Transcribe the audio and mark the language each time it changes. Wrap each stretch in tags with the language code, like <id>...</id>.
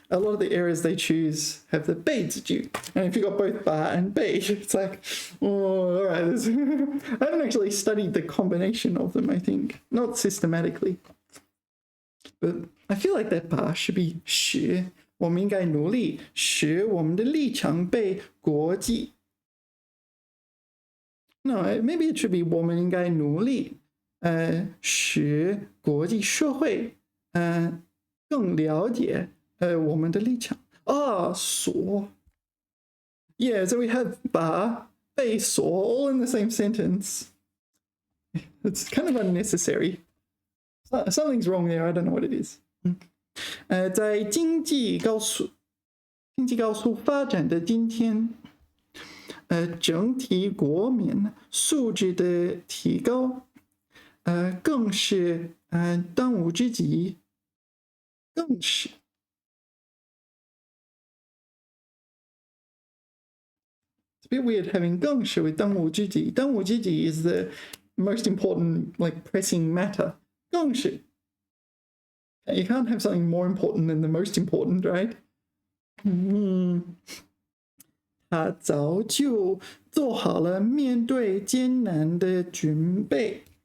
<en>A lot of the errors they choose have the 被字句. And if you got both 把 and 被, it's like, oh, all right. I haven't actually studied the combination of them, I think. Not systematically. But I feel like that 把 should be 使.</en> <zh>我们应该努力使我们的立场被国际.</zh> <en>No, maybe it should be</en> <zh>我们应该努力使国际社会更了解我们的立场。</zh> <en>所 Yeah, so we have 把被所 all in the same sentence. It's kind of unnecessary. Something's wrong there. I don't know what it is.</en> <zh>在经济高速发展的今天，整体国民素质的提高，更是当务之急，更是。</zh> <en>It's a bit weird having 更是 with 当务之急。 当务之急 is the most important, like pressing matter.</en> <zh>更是。</zh> <en>You can't have something more important than the most important, right?</en> <zh>他早就做好了面对艰难的准备。</zh>